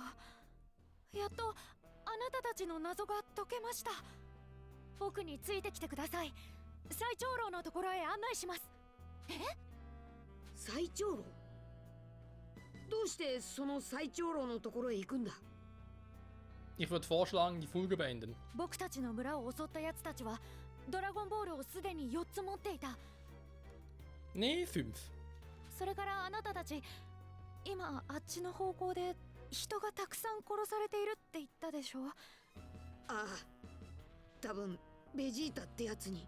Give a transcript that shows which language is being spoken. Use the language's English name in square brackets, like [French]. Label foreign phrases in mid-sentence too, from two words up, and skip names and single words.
[Japanese] やっとあなたたちの謎が解けました。僕についてきてください。最長老のところへ案内します。最長老？どうしてその最長老のところへ行くんだ？ [German] Ich würde vorschlagen, die Folge beenden. [Japanese] 僕たちの村を襲った奴たちはドラゴンボールをすでに4つ持っていた。 [German] Nee, 5. [Japanese] それからあなたたち、今あっちの方向で人がたくさん殺されているって言ったでしょ。ああ、多分ベジータってやつに。